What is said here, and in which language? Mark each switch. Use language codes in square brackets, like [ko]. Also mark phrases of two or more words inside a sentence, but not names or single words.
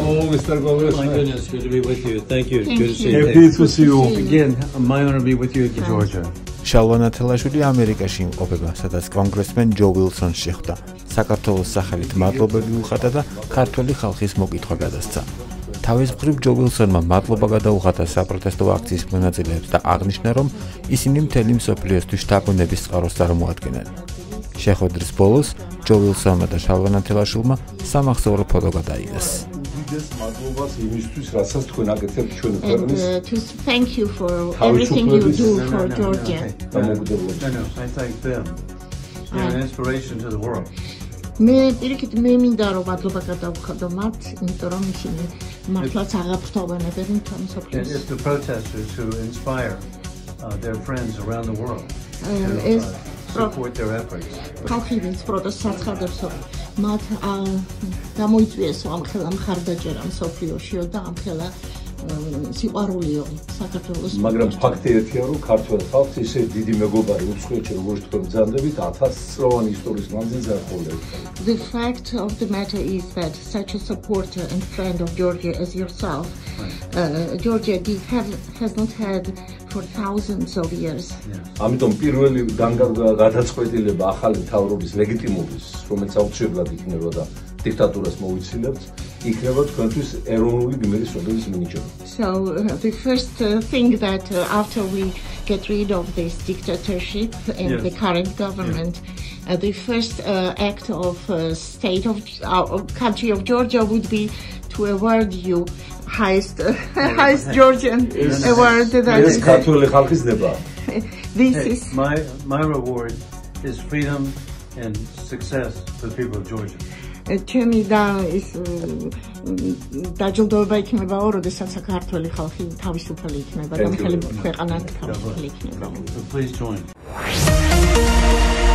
[en] Mr. Gomez. My goodness, good to be with you. Thank you. Good to see you. Happy to see you. Again, my honor to be with you in Georgia. [ka] შალვა ნათელაშვილი ამერიკაში იმყოფება, სადაც კონგრესმენ ჯო ვილსონს შეხვდა. საქართველოს სახელით მადლობები უხატა და ქართველი ხალხის მოკითხვა გადასცა. თავის მხრივ ჯო ვილსონმა მადლობა გადაუხატა საპროტესტო აქციის მონაწილეებს და აღნიშნა, რომ ისინი მთელი მსოფლიოსთვის შთაგონების წყაროს წარმოადგენენ. შეხვედრის ბოლოს ჯო ვილსონმა და შალვა ნათელაშვილმა სამახსოვრო ფოტო გადაიღეს. მადლობას იმისთვის, რასაც თქვენ აკეთებთ ჩვენ ქვეყნის. [en] To thank you for everything you do for Georgia. No, I thank them. You're an inspiration to the world. [ka] მე პირიქით მე მინდა რომ მადლობა გადავხადო მათ, იმიტომ რომ ისინი მართლაც აღაფრთოვანებენ თვითონ სოფლის. [en] It's the protesters who inspire their friends around the world Es support their efforts. [ka] ხალხი ვინც პროტესტს აცხადებს, მათ გამოიწვიეს ამ ხელა მხარდაჭერა მსოფლიოშიო და ამ ხელა სიყვარულიო საქართველოს. მაგრამ ფაქტი ერთია, რომ ქართველ ხალხს ისე დიდი მეგობარი უცხოეთში როგორც თქვენ ბრძანდებით 1000-წლოვანი ისტორიის მანძილზე არ ყოფილა. [en] The fact of the matter is that such a supporter and friend of Georgia as yourself, Georgia has not had for thousands of years. [ka] ამიტომ პირველი გადაწყვეტილება ახალი მთავრობის ლეგიტიმობის, რომელიც აუცილებლად იქნება და დიქტატურას მოუცილებთ, იქნება თქვენთვის ეროვნული გმირის სოფლის მინიჭება. [en] So the first thing that after we get rid of this dictatorship and the current government, the first act of state of country of Georgia would be to award you highest Georgian award that is [ka] ქართული ხალხის ნება. [en] This is my reward is freedom and success for the people of Georgia. [ka] ჩემი და ის დაჯილდოება იქნება, როდესაც საქართველოს ხალხი თავისუფალი იქნება და მთელი ქვეყანა თავისუფალი იქნება. [en] Please join.